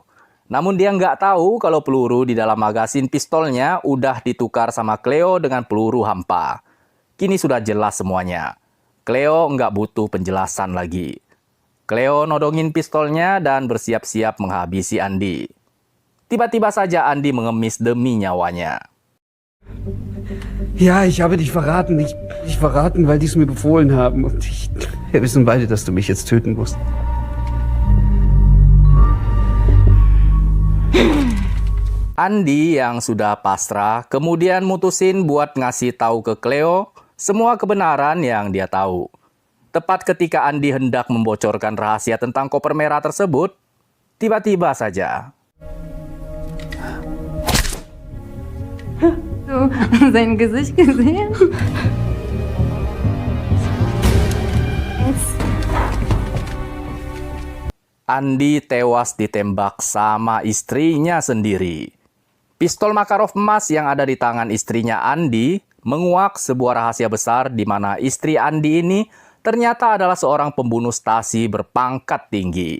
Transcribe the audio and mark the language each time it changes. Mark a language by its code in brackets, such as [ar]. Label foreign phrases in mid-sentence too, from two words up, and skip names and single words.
[id] Namun dia nggak tahu kalau peluru di dalam magasin pistolnya udah ditukar sama Cleo dengan peluru hampa. Kini sudah jelas semuanya. Cleo nggak butuh penjelasan lagi. Cleo nodongin pistolnya dan bersiap-siap menghabisi Andi. Tiba-tiba saja Andi mengemis demi nyawanya. [de] Ja, ich habe dich verraten. Ich verraten, weil die es mir befohlen haben. Und wir wissen beide, dass du mich jetzt töten musst. [id] Andi yang sudah pasrah kemudian mutusin buat ngasih tahu ke Cleo semua kebenaran yang dia tahu. Tepat ketika Andi hendak membocorkan rahasia tentang koper merah tersebut, tiba-tiba saja. [de] Sein Gesicht gesehen? [id] Andi tewas ditembak sama istrinya sendiri. Pistol Makarov emas yang ada di tangan istrinya Andi menguak sebuah rahasia besar di mana istri Andi ini ternyata adalah seorang pembunuh Stasi berpangkat tinggi.